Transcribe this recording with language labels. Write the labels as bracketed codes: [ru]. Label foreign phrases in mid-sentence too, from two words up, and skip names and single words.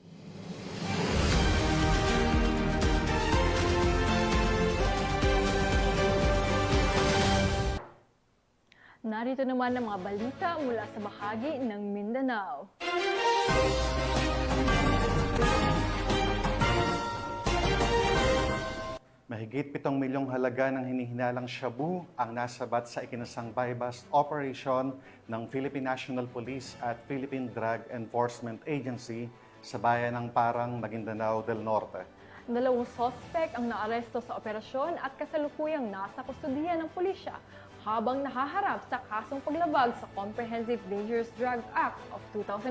[tl] Narito naman ang mga balita mula sa bahagi ng Mindanao. Mahigit 7 milyong halaga ng hinihinalang shabu ang nasabat sa ikinasang [en] buy-bust operation [tl] ng Philippine National Police at Philippine Drug Enforcement Agency sa bayan ng Parang, Maguindanao del Norte. 2 suspect ang naaresto sa operasyon at kasalukuyang nasa kustudiya ng pulisya habang nahaharap sa kasong paglabag sa Comprehensive Dangerous Drug Act of 2002.